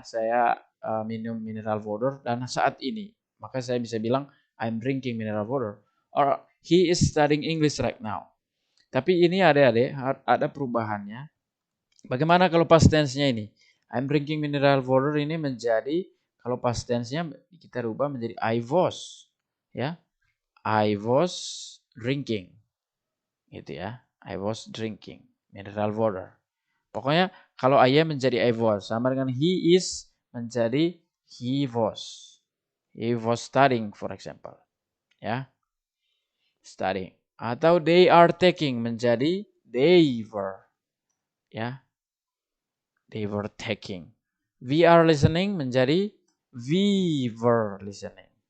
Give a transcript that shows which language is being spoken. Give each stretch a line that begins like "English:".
Indonesian: Saya minum mineral water dan saat ini. Maka saya bisa bilang
English: I'm drinking mineral water. Or he is studying English right now.
Indonesian: Tapi ini adik-adik ada perubahannya. Bagaimana kalau past tense-nya ini?
English: I'm drinking mineral water
Indonesian: ini menjadi, kalau past tense-nya kita rubah menjadi
English: I was. Ya. I was drinking.
Indonesian: Gitu ya.
English: I was drinking mineral water.
Indonesian: Pokoknya kalau I am menjadi I was, sama dengan
English: he is menjadi he was. He was studying, for example. Ya. Studying. Atau they are taking menjadi they were. Ya. They were taking. We are listening menjadi we were listening.